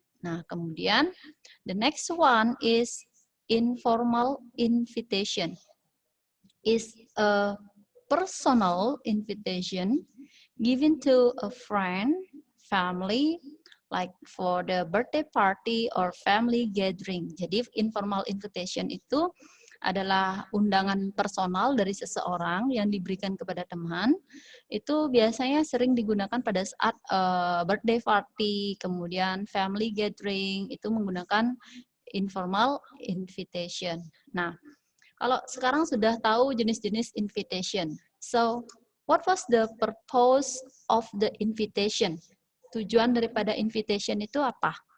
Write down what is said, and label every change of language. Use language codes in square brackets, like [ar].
[id] Nah, kemudian [en] the next one is informal invitation. Is a personal invitation given to a friend, family, like for the birthday party or family gathering. [id] Jadi informal invitation itu adalah undangan personal dari seseorang yang diberikan kepada teman. Itu biasanya sering digunakan pada saat birthday party, kemudian family gathering, itu menggunakan informal invitation. Nah, kalau sekarang sudah tahu jenis-jenis invitation. [en] So, what was the purpose of the invitation? [id] Tujuan daripada invitation itu apa?